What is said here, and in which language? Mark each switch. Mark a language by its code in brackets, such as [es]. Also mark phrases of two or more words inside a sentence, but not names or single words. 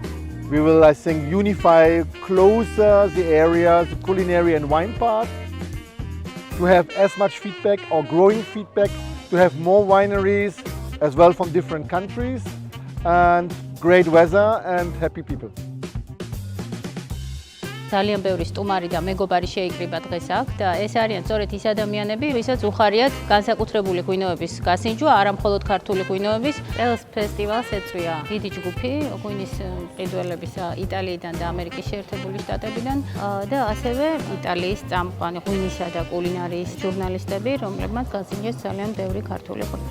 [en] We will, I think, unify closer the areas, the culinary and wine part, to have as much feedback or growing feedback, to have more wineries as well from different countries, and great weather and happy people. [ka] ძალიან ბევრი სტუმარი და მეგობარი შეიკრიბა დღეს აქ და ეს არიან სწორედ ის ადამიანები, ვისაც უხარიათ განსაკუთრებული ღვინოების გასინჯვა, არა მხოლოდ ქართული ღვინოების. ეს ფესტივალს ეწვია დიდი ჯგუფი ღვინის მყიდველებისა იტალიიდან და ამერიკის შეერთებული შტატებიდან და ასევე იტალიის წამყვანი ღვინისა და კულინარიის ჟურნალისტები, რომლებმაც გასინჯეს ძალიან ბევრი ქართული ღვინო.